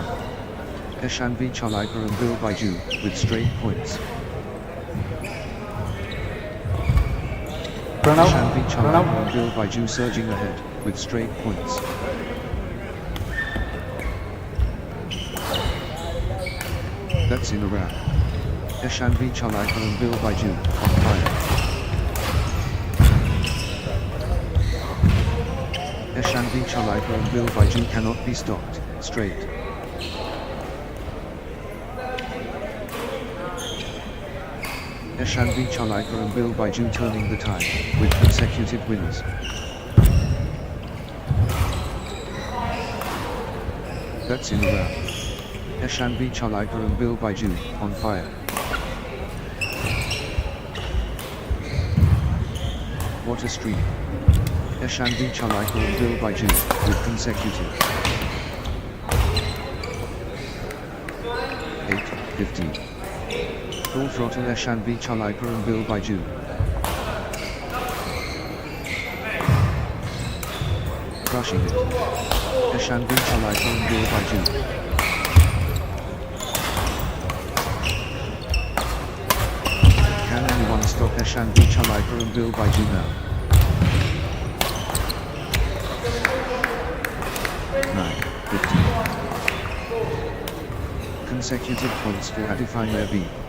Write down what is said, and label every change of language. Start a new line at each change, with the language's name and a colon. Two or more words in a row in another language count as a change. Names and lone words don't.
English: Eshanvi Chalai Purambil Baiju, with straight points. Eshanvi Chalai Purambil Baiju surging ahead, with straight points. That's in a wrap. Eshanvi Chalai Karambil Baiju, on fire. Eshanvi Chalai Karambil Baiju cannot be stopped, straight. Eshanvi Chalai Karambil Baiju turning the tide, with consecutive wins. That's in a row. Eshanvi Chalai Karambil Baiju, on fire. What a streak. Eshanvi Chalai Karambil Baiju, with consecutive. 8-15. Full throttle Eshanvi Chalai Karambil Baiju. Crushing it. Eshanvi Chalai Karambil Baiju. Can anyone stop Eshanvi Chalai Karambil Baiju now? 9-15. Consecutive points for Adifine Erbi.